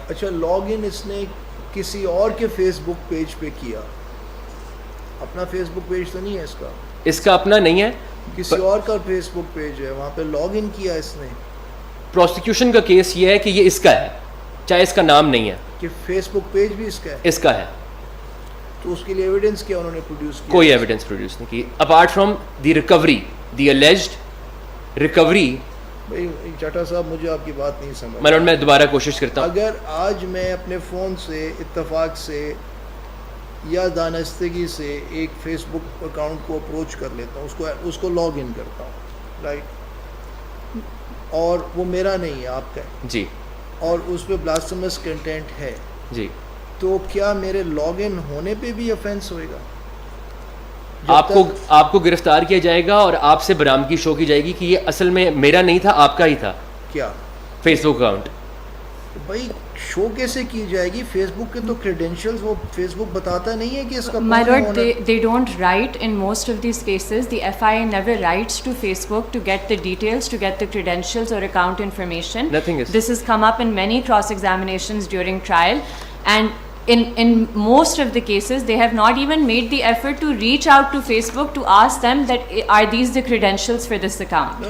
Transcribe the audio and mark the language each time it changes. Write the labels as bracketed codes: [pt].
[ur] اچھا, log in اس نے کسی اور کے فیس بک پیج پہ کیا, اپنا فیس بک پیج تو نہیں ہے اس کا؟ اس کا اپنا نہیں ہے, کسی اور کا فیس بک پیج ہے, وہاں پہ لاگ ان کیا اس نے. پروسیکیوشن کا کیس یہ ہے کہ یہ اس کا ہے چاہے اس کا نام نہیں ہے, کہ فیس بک پیج بھی اس کا ہے. اس کا ہے. تو اس کے لیے ایویڈنس کیا انہوں نے پروڈیوس کیا؟ کوئی ایویڈنس پروڈیوس نہیں کی [en] Apart from the recovery, the alleged recovery. [ur] بھائی چٹا صاحب مجھے آپ کی بات نہیں سمجھ. میں دوبارہ کوشش کرتا ہوں. اگر آج میں اپنے فون سے اتفاق سے یا دانستگی سے ایک فیس بک اکاؤنٹ کو اپروچ کر لیتا ہوں, اس کو لاگ ان کرتا ہوں, رائٹ, اور وہ میرا نہیں ہے آپ کا ہے جی, اور اس پہ بلاسفیمس کنٹینٹ ہے جی, تو کیا میرے لاگ ان ہونے پہ بھی آفینس ہوئے گا؟ آپ کو گرفتار کیا جائے گا اور آپ سے برآمدگی شو کی جائے گی کہ یہ اصل میں میرا نہیں تھا, آپ کا ہی تھا. کیا فیس بک اکاؤنٹ بھائی شو کیسے کی جائے گی؟ فیس بک کے تو کریڈینشیلز وہ فیس بک بتاتا نہیں ہے کہ اس کا. [en] My lord, they don't write in most of these cases. The FIA never writes to Facebook to get the details, to get the credentials or account information. Nothing is. This has come up in many cross-examinations during trial, and in most of the cases they have not even made the effort to reach out to Facebook to ask them that are these the credentials for this account.